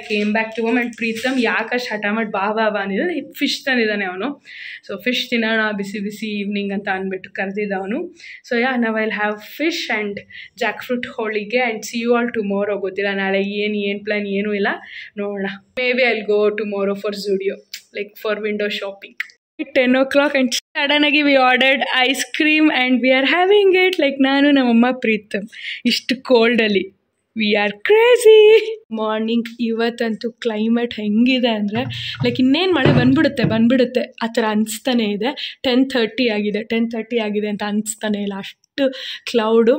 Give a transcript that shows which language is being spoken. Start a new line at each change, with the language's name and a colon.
English: I came back to home and
Kannada: Preetham ಯಾಕಷ್ಟು ಹಠ ಮಾಡಿ ಬಾ ಅಂದಿದ್ದಾನೆ. ಫಿಶ್ ತಂದಿದ್ದಾನೆ ಅವನು. ಸೊ ಫಿಶ್ ತಿನ್ನೋಣ ಬಿಸಿ ಈವ್ನಿಂಗ್ ಅಂತ ಅಂದ್ಬಿಟ್ಟು ಕರೆದಿದ್ದ ಅವನು.
English: So ನಾವು I'll have fish and jackfruit holige and see you all tomorrow.
Kannada: ಗೊತ್ತಿಲ್ಲ ನಾಳೆ ಏನು ಪ್ಲ್ಯಾನ್ ಏನೂ ಇಲ್ಲ, ನೋಡೋಣ.
English: Maybe I'll go tomorrow for Zudio, like for window shopping. 10 o'clock and suddenly we ordered ice cream and we are having it.
Kannada: Like ನಾನು ನಮ್ಮಮ್ಮ ಪ್ರೀತಮ್ ಇಷ್ಟು ಕೋಲ್ಡಲ್ಲಿ
English: We are crazy.
Kannada: Morning ಇವತ್ತಂತೂ climate ಹೆಂಗಿದೆ ಅಂದರೆ ಲೈಕ್ ಇನ್ನೇನು ಮಳೆ ಬಂದ್ಬಿಡುತ್ತೆ ಆ ಥರ ಅನಿಸ್ತಾನೆ ಇದೆ. 10:30 ಆಗಿದೆ ಅಂತ ಅನಿಸ್ತಾನೆ ಇಲ್ಲ. ಅಷ್ಟು ಕ್ಲೌಡು.